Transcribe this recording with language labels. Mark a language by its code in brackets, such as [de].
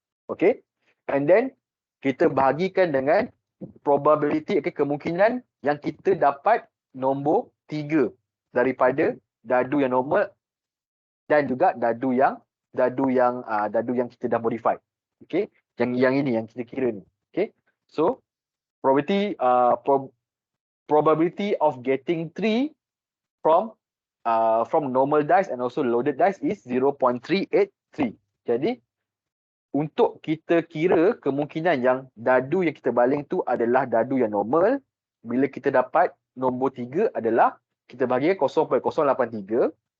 [en] Okay, and then [ms] kita bahagikan dengan probability, okay, kemungkinan yang kita dapat nombor 3 daripada dadu yang normal dan juga dadu yang kita dah modify. Okay, yang ini yang kita kira ni. [en] Okay, so probability of getting 3 from normal dice and also loaded dice is 0.383. [ms] Jadi untuk kita kira kemungkinan yang dadu yang kita baling tu adalah dadu yang normal, bila kita dapat nombor 3 adalah kita bagi 0.083.